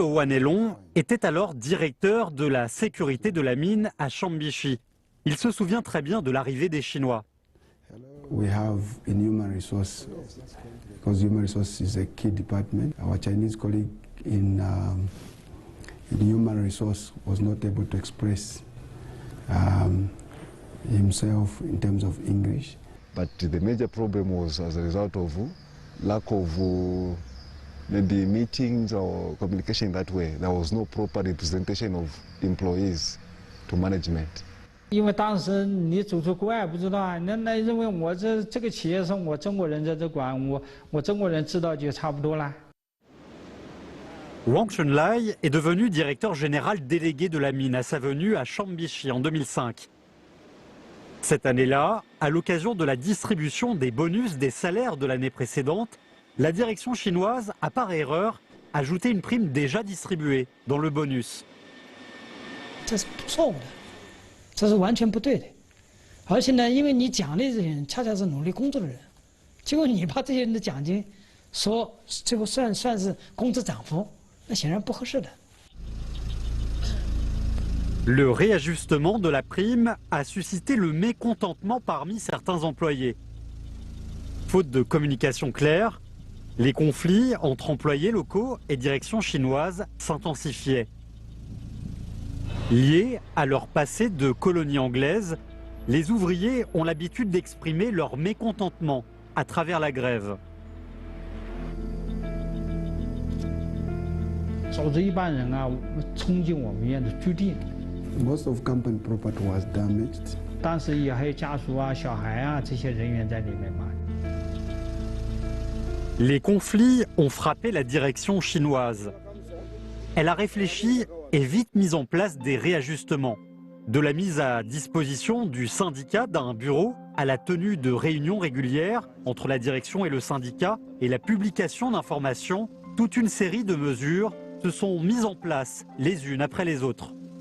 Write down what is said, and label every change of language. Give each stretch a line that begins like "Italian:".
French: Wanelong était alors directeur de la sécurité de la mine à Chambishi. Il se souvient très bien de l'arrivée des Chinois.
English: We have in human resource, because human resource is a key department. Our Chinese colleague in human resource was not able to express himself in terms of English. But the major problem was as a result of lack of maybe meetings or communication that way. There was no proper representation of employees to management.
Chinese: 因为当时你走出国外不知道啊，那认为我这个企业是我中国人在这管，我中国人知道就差不多了。
French: Wang Chunlai est devenu directeur général délégué de la mine à sa venue à Chambishi en 2005. Cette année-là, à l'occasion de la distribution des bonus des salaires de l'année précédente, la direction chinoise a par erreur ajouté une prime déjà distribuée dans le bonus.
Chinese: 这是错误的，这是完全不对的。而且呢，因为你奖励这些人恰恰是努力工作的人，结果你把这些人的奖金说最后算是工资涨幅，那显然不合适的。
French: Le réajustement de la prime a suscité le mécontentement parmi certains employés. Faute de communication claire, les conflits entre employés locaux et direction chinoise s'intensifiaient. Liés à leur passé de colonie anglaise, les ouvriers ont l'habitude d'exprimer leur mécontentement à travers la grève.
Chinese: 组织一帮人啊，冲进我们院的居地。
English: Most of company property was damaged.
Chinese: 当时也还有家属啊、小孩啊这些人员在里面嘛。
French: Les conflits ont frappé la direction chinoise. Elle a réfléchi et vite mis en place des réajustements. De la mise à disposition du syndicat d'un bureau à la tenue de réunions régulières entre la direction et le syndicat et la publication d'informations, toute une série de mesures se sont mises en place les unes après les autres.